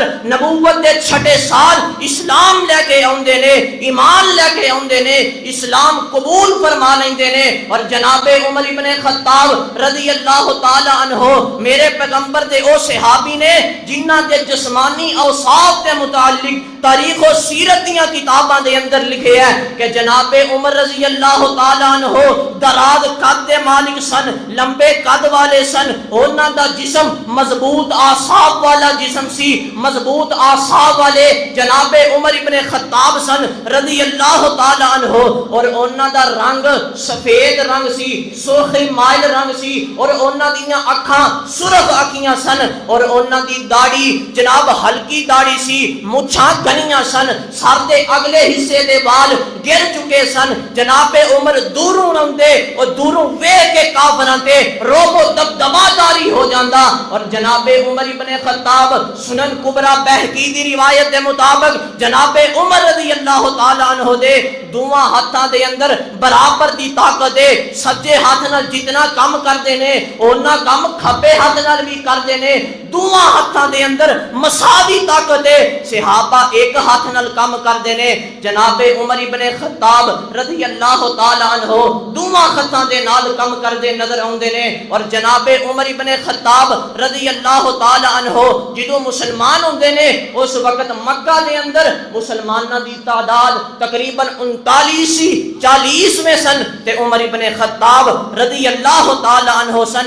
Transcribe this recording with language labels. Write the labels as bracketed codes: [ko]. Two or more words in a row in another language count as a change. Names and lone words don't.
[pa] نبوت دے 6 سال اسلام لے کے آندے نے، ایمان لے کے آندے نے، اسلام قبول فرما لیندے نے، اور جناب عمر ابن خطاب [ar] رضی اللہ تعالی عنہ [pa] میرے پیغمبر دے او صحابی نے جنہ دے جسمانی اوصاف کے متعلق تاریخ و سیرت دیاں کتاباں دے اندر لکھے ہے کہ جناب عمر رضی [ar] اللہ تعالی عنہ [pa] دراز قد دے مالک سن، لمبے قد والے سن، انہاں دا جسم مضبوط اعصاب والا جسم سی، مضبوط اعصاب والے جناب عمر ابن خطاب سن [ar] رضی اللہ تعالی عنہ، [pa] اور انہاں دا رنگ سفید رنگ سی، سرخ مائل رنگ سی، اور انہاں دیاں اکھاں سرخ اکھیاں سن، اور انہاں دی داڑھی جناب ہلکی داڑھی سی، مچھاں گھنیاں سن، سر دے اگلے حصے دے بال گر چکے سن۔ جناب عمر دوروں رہندے اور دوروں ویکھ کے کافراں تے روب و دبدبا جاری ہو جاندا، اور جناب عمر ابن خطاب سنن کبریٰ بہقی دی روایت دے مطابق جناب عمر [ar] رضی اللہ تعالی عنہ [pa] دے دوواں ہتھاں دے اندر برابر دی طاقت ہے، سجے ہاتھ نال جتنا کام کردے نے اونا کام کھبے ہاتھ نال بھی کردے نے، دوواں ہتھاں دے اندر مساوی طاقت ہے، صحابہ ایک ہاتھ نال کام کردے نے، جناب عمر ابن خطاب [ar] رضی اللہ تعالی عنہ [pa] دوواں ہتھاں دے نال کام کردے نظر آوندے نے، اور جناب عمر ابن خطاب [ar] رضی اللہ تعالی عنہ [pa] جدوں مسلمان ہوندے نے اس وقت مکہ دے اندر مسلماناں دی تعداد تقریباً 39-40 میں سن، تے عمر ابن خطاب [ar] رضی اللہ تعالی عنہ [pa] سن۔